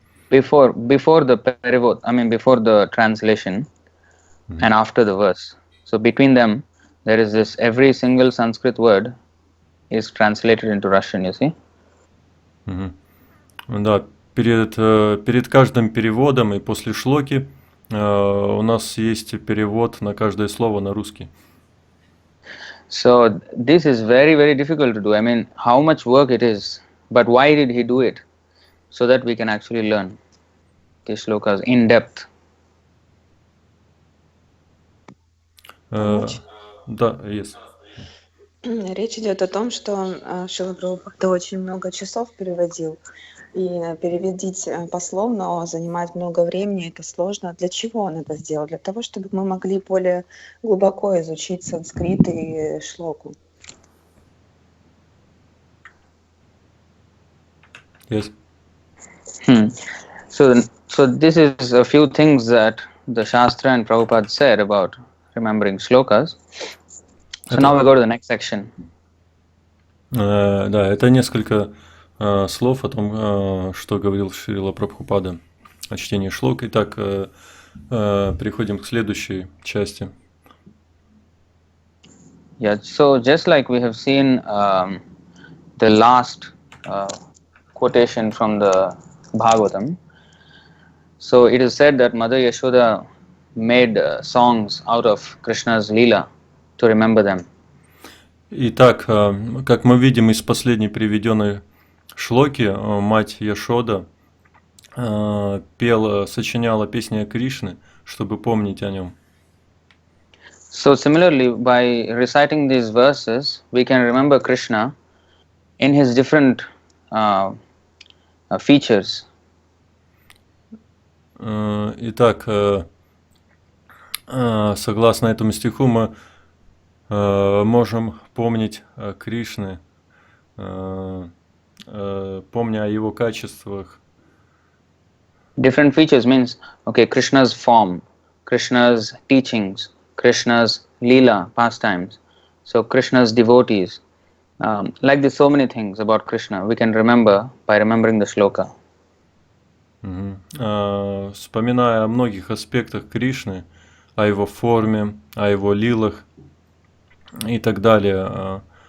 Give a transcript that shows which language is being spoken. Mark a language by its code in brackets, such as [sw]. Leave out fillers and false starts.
[en] Before the perivod, before the translation and after the verse. So between them, there is this, every single Sanskrit word is translated into Russian, you see? [ru] Да, перед каждым переводом и после шлоки у нас есть перевод на каждое слово на русский. [en] So this is very, very difficult to do. How much work it is, but why did he do it? So that we can actually learn these shlokas in depth. Да, yes. [ru] Речь идет о том, что Шрила Прабхупада очень много часов переводил, и переводить пословно занимает много времени, это сложно. Для чего он это сделал? Для того, чтобы мы могли более глубоко изучить санскрит и шлоку. [en] Yes. So this is a few things that the Shastra and Prabhupada said about remembering shlokas. So now we go to the next section. [ru] Да, это несколько слов о том, что говорил Шрила Прабхупада о чтении шлок. Итак, переходим к следующей части. [en] Yeah, so just like we have seen the last quotation from the Bhagavatam, so it is said that Mother Yashoda made songs out of Krishna's Leela to remember them. [ru] Итак, как мы видим из последней приведенной шлоки, мать Яшода сочиняла песни о Кришне, чтобы помнить о нем. [en] So similarly, by reciting these verses, we can remember Krishna in his different features. [ru] Итак, согласно этому стиху, мы можем помнить Кришны, помня о его качествах. [en] Different features means, okay, Krishna's form, Krishna's teachings, Krishna's Leela, pastimes, so Krishna's devotees. Like there's so many things about Krishna we can remember by remembering the shloka. [ru] Вспоминая о многих аспектах Кришны, о его форме, о его лилах и так далее.